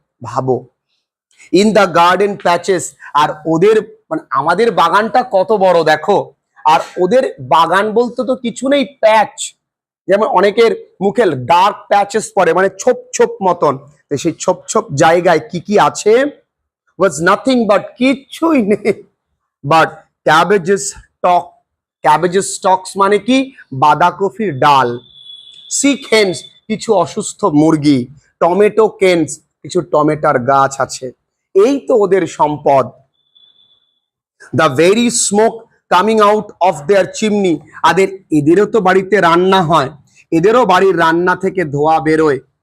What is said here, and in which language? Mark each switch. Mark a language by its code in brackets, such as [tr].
[bn] ভাবো, [en] in the garden patches, [bn] আর ওদের মানে আমাদের বাগানটা কত বড় দেখো, আর ওদের বাগান বলতে তো কিছু নেই, প্যাচ। যেমন অনেকের মুখে ডার্ক প্যাচেস পড়ে, মানে ছোপ ছোপ মতন। সেই ছোপ ছোপ জায়গায় কি কি আছে? [en] was nothing but [bn] কিচ্ছুই নেই, [en] but cabbages stalk, cabbages stalks [bn] মানে কি? বাঁধাকপির ডাল। [en] sick hens, [bn] কিছু অসুস্থ মুরগি। [en] tomato canes, [bn] কিছু টমেটার গাছ আছে। এই তো ওদের সম্পদ। [en] the very smoke coming out of their chimney, [bn] এদেরও তো বাড়িতে রান্না হয়, এদেরও বাড়ির রান্না থেকে ধোঁয়া বেরোয়।